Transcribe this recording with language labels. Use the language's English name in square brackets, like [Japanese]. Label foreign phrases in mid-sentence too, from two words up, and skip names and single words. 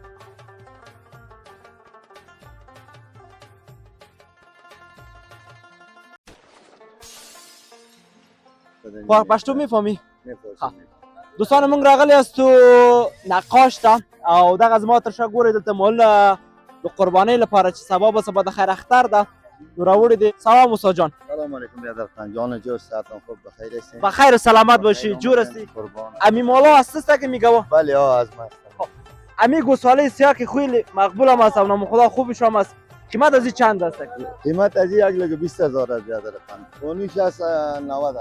[Pashto] پښتو میفهمي دوستانو موږ راغلي یاستو نقاش ته او دغه زما تر شا ګورئ دلته مالونه د قربانۍ لپاره چې سبا به سبا د خیر اختر ده نو راوړي دي سلام استاد جان [Persian] سلام علیکم برادر خان جان جور ساعتان خوب بخیر هستین بخیر و سلامت باشی جور هستی قربان امی مالا هست که میگوه بله ها از من امی گوساله سیاه که خیلی مقبول هم هست و نام خدا خوبش هم هست قیمت از این چند است قیمت از این 1,20,000 است برادر خان اونیش است 90,000